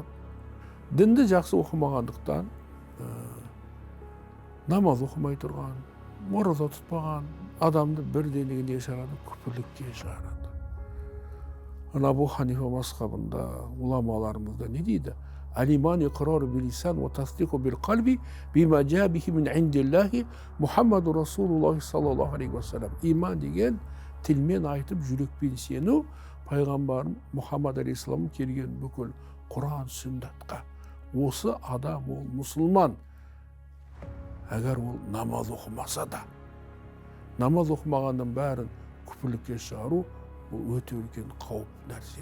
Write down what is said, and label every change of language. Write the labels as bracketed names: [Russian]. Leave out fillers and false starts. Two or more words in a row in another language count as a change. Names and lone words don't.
[Kazakh] Дінді жақсы оқымағандықтан, намаз оқымай тұрған, ораза тұтпаған адамды бірден не шығарады? Күпірлікке шығарады. Абу Ханифа мазхабында уламаларымызда не дейді? [Arabic] الإيمان إقرار باللسان وتصديق بالقلب بما جاء به من عند الله محمد رسول الله صلى الله عليه وسلم. [Kazakh] Иман деген тілмен айтып жүрекпен сену, пайғамбарым Мұхаммад алейхиссалам келген бүкіл Құран сүннатқа. Осы адам ол мұсылман. Әгер ол намаз оқымаса да, намаз оқымағанның бәрін күпірлікке шығару, бұл өте үлкен қауіп нәрсе.